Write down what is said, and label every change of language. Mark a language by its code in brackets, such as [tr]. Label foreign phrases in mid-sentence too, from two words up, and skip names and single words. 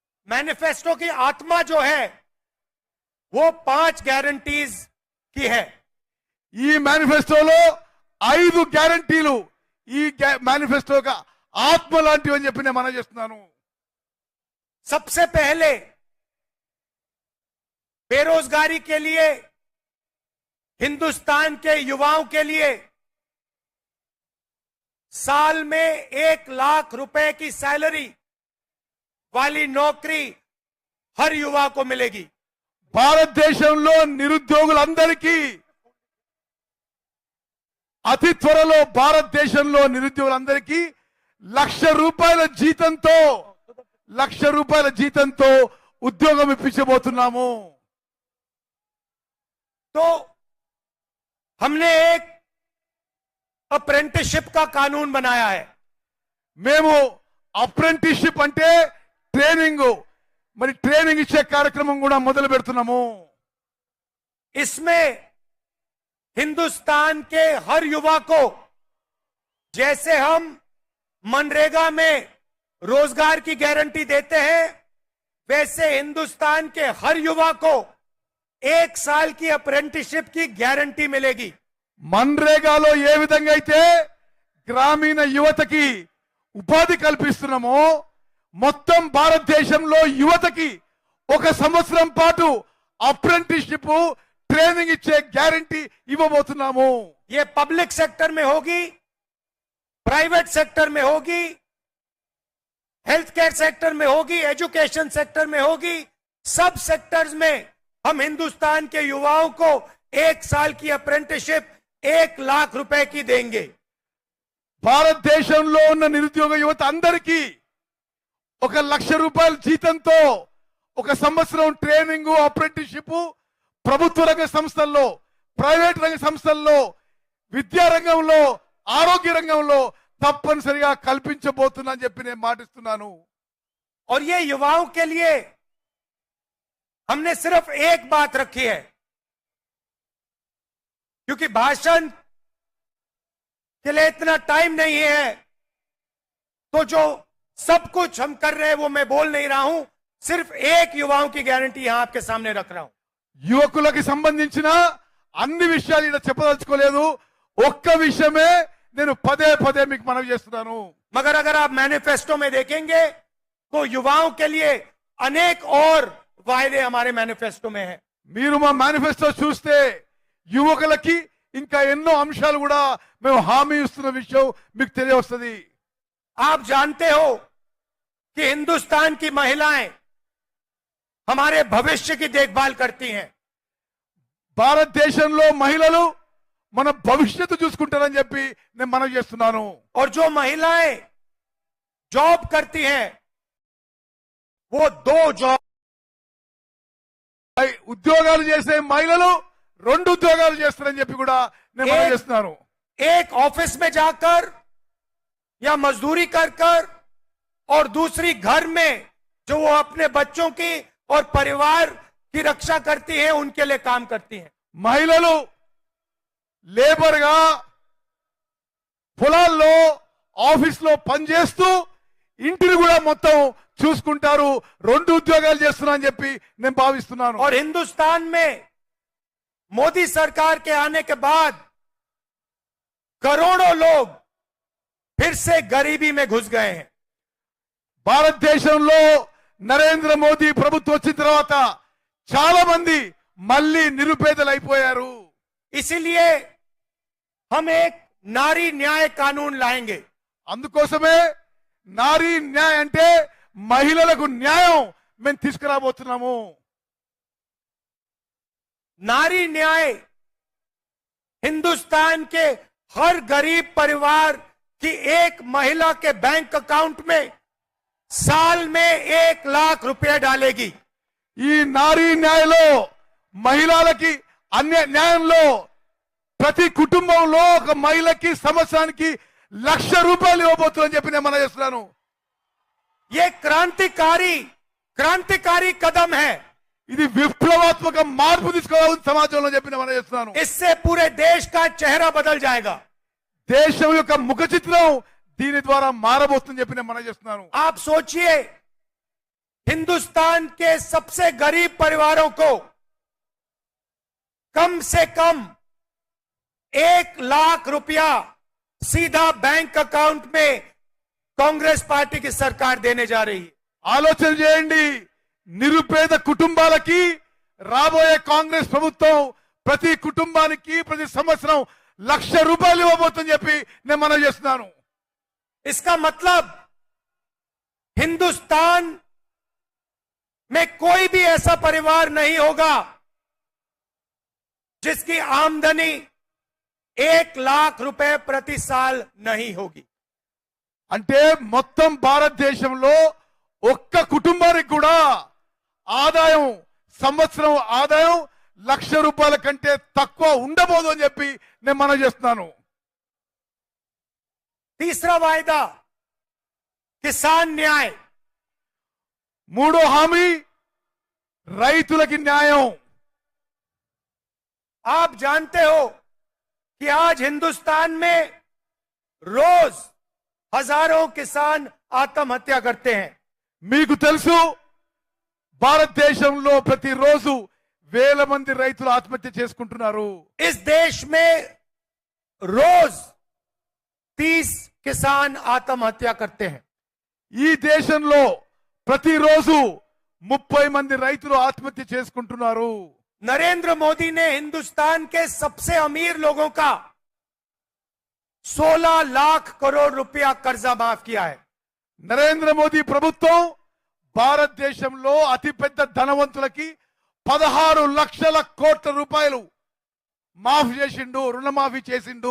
[hi] मैनिफेस्टो की आत्मा जो है वो 5 गारंटीज की है। [te] ఈ మేనిఫెస్టోలో 5 గ్యారంటీలు ఈ మేనిఫెస్టో का ఆత్మ లాంటివి అని చెప్పి నేను మనం చేస్తున్నాను। [hi] सबसे पहले बेरोजगारी के लिए, हिंदुस्तान के युवाओं के लिए साल में 1 लाख रुपए की सैलरी वाली नौकरी हर युवा को मिलेगी। [te] భారతదేశంలో నిరుద్యోగులందరికీ అతి త్వరలో భారతదేశంలో నిరుద్యోగులందరికీ లక్ష రూపాయల జీతంతో ఉద్యోగం ఇప్పించబోతున్నాము। [hi] तो हमने एक अप्रेंटिसशिप का कानून बनाया है। [te] మేము అప్రెంటిస్షిప్ అంటే ట్రైనింగ్, మరి ట్రైనింగ్ ఇచ్చే కార్యక్రమం కూడా మొదలు పెడుతున్నాము। [hi] इसमें हिंदुस्तान के हर युवा को, जैसे हम मनरेगा में रोजगार की गारंटी देते हैं, वैसे हिंदुस्तान के हर युवा को 1 साल की अप्रेंटिसशिप की गारंटी मिलेगी। [te] मनरेगाలో ఏ విధంగా అయితే గ్రామీణ యువతకి ఉపాధి కల్పిస్తున్నామో మొత్తం భారతదేశంలో యువతకి 1 సంవత్సరం పాటు [en] apprenticeship training [te] ఇచ్చే గ్యారెంటీ ఇవ్వబోతున్నాము। [hi] ये [en] public sector [hi] में होगी, [en] private sector [hi] में होगी, [en] health care sector [hi] में होगी, [en] education sector [hi] में होगी। सब सेक्टर्स में हम हिंदुस्तान के युवाओं को 1 साल की अप्रेंटिसशिप 1 लाख रुपए की देंगे। [te] భారతదేశంలో ఉన్న నిరుద్యోగ యువత అందరికీ 1 లక్ష రూపాయల జీతంతో 1 సంవత్సరం [en] training apprenticeship [te] ప్రభుత్వ రంగ సంస్థల్లో, ప్రైవేట్ రంగ సంస్థల్లో, విద్యా రంగంలో, ఆరోగ్య రంగంలో తప్పనిసరిగా కల్పించబోతున్నా అని చెప్పి నేను మాటిస్తున్నాను। [hi] और ये युवाओं के लिए हमने सिर्फ एक बात रखी है, क्योंकि भाषण के लिए इतना टाइम नहीं है, तो जो सब कुछ हम कर रहे हैं वो मैं बोल नहीं रहा हूं। सिर्फ एक युवाओं की गारंटी यहां आपके सामने रख रहा हूं। [te] యువకులకు సంబంధించిన అన్ని విషయాలు ఇక్కడ చెప్పదలుచుకోలేదు, ఒక్క విషయమే నేను పదే పదే మీకు మనవి చేస్తున్నాను। [hi] मगर अगर आप मैनिफेस्टो में देखेंगे तो युवाओं के लिए अनेक और वायदे हमारे मैनिफेस्टो में है। [te] మీరు మా మేనిఫెస్టో చూస్తే యువకులకి ఇంకా ఎన్నో అంశాలు కూడా మేము హామీ ఇస్తున్న విషయం మీకు తెలియవస్తుంది। [hi] आप जानते हो कि हिंदुस्तान की महिलाएं हमारे भविष्य की देखभाल करती हैं। [te] భారతదేశంలో మహిళలు మన భవిష్యత్తు చూసుకుంటారని చెప్పి నేను మనవి చేస్తున్నాను। [hi] और जो महिलाएं जॉब करती हैं वो 2 जॉब, [te] ఉద్యోగాలు చేసే మహిళలు 2 ఉద్యోగాలు చేస్తారని చెప్పి కూడా నేను మనవి చేస్తున్నాను। [hi] एक ऑफिस में जाकर या मजदूरी कर कर और दूसरी घर में जो वो अपने बच्चों की और परिवार की रक्षा करती हैं, उनके लिए काम करती हैं। [te] మహిళలు లేబర్ గా పొలాల్లో ఆఫీస్లో పనిచేస్తూ ఇంటిని కూడా మొత్తం చూసుకుంటారు, 2 ఉద్యోగాలు చేస్తున్నా అని చెప్పి నేను భావిస్తున్నాను। [hi] और हिंदुस्तान में मोदी सरकार के आने के बाद करोड़ों लोग फिर से गरीबी में घुस गए हैं। [te] భారతదేశంలో నరేంద్ర మోదీ ప్రభుత్వం వచ్చిన తర్వాత చాలా మంది మళ్ళీ నిరుపేదలు అయిపోయారు। [hi] इसीलिए हम एक नारी न्याय कानून लाएंगे। [te] అందుకోసమే నారీ న్యాయ అంటే మహిళలకు న్యాయం మేము తీసుకురాబోతున్నాము। [hi] नारी न्याय हिंदुस्तान के हर गरीब परिवार की एक महिला के [en] bank account [hi] में साल में 1 लाख रुपए डालेगी। [te] ఈ నారీ న్యాయలో మహిళలకి అన్య న్యాయంలో ప్రతి కుటుంబంలో ఒక మహిళకి సంవత్సరానికి 1 లక్ష రూపాయలు ఇవ్వబోతుందని చెప్పి నేను మనవి చేస్తున్నాను। [hi] ये क्रांतिकारी कदम है। [te] ఇది విప్లవాత్మక మార్పు తీసుకోవాలని సమాజంలో చెప్పి నేను మనవి చేస్తున్నాను। [hi] इससे पूरे देश का चेहरा बदल जाएगा। [te] దేశం యొక్క ముఖ చిత్రం దీని ద్వారా మారబోతుందని చెప్పి నేను మనవి చేస్తున్నాను। [hi] आप सोचिए हिंदुस्तान के सबसे गरीब परिवारों को कम से कम 1 लाख रुपया सीधा [en] bank account [hi] में कांग्रेस पार्टी की सरकार देने जा रही है। [te] ఆలోచన చేయండి. నిరుపేద కుటుంబాలకి రాబోయే కాంగ్రెస్ ప్రభుత్వం ప్రతి కుటుంబానికి ప్రతి సంవత్సరం 1,00,000 రూపాయలు ఇవ్వబోతుందని చెప్పి నేను మనవి చేస్తున్నాను. [hi] इसका मतलब हिंदुस्तान में कोई भी ऐसा परिवार नहीं होगा जिसकी आमदनी 1 लाख रुपए प्रति साल नहीं होगी. [te] అంటే మొత్తం భారతదేశంలో ఒక్క కుటుంబానికి కూడా ఆదాయం సంవత్సరం ఆదాయం 1,00,000 రూపాయల కంటే తక్కువ ఉండబోదు అని చెప్పి నేను మనవి చేస్తున్నాను. [hi] तीसरा वायदा किसान न्याय. [te] మూడో హామీ రైతులకి న్యాయం. [hi] आप जानते हो कि आज हिंदुस्तान में रोज हजारों किसान आत्महत्या करते हैं. [te] మీకు తెలుసు భారతదేశంలో ప్రతిరోజు వేల మంది రైతులు ఆత్మహత్య చేసుకుంటున్నారు. [hi] इस देश में रोज 30 किसान आत्महत्या करते हैं. [te] ఈ దేశంలో ప్రతిరోజు 30 మంది రైతులు ఆత్మహత్య చేసుకుంటున్నారు. [hi] नरेंद्र मोदी ने हिंदुस्तान के सबसे अमीर लोगों का 16 लाख करोड़ रुपया कर्जा माफ किया है. [te] నరేంద్ర మోదీ ప్రభుత్వం భారతదేశంలో అతిపెద్ద ధనవంతులకి 16 లక్షల కోట్ల రూపాయలు మాఫ్ చేసిండు, రుణమాఫీ చేసిండు.